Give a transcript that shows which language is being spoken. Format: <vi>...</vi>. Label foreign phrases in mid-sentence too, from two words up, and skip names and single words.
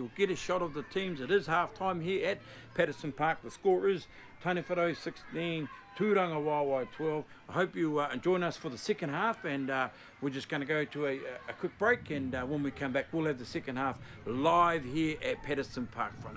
<en>You'll get a shot of the teams. It is half-time here at Patterson Park. The score is Tani Whare 16, Tūranga Waiwai 12. I hope you join us for the second half, and we're just going to go to a quick break, and when we come back we'll have the second half live here at Patterson Park, whānau.</en>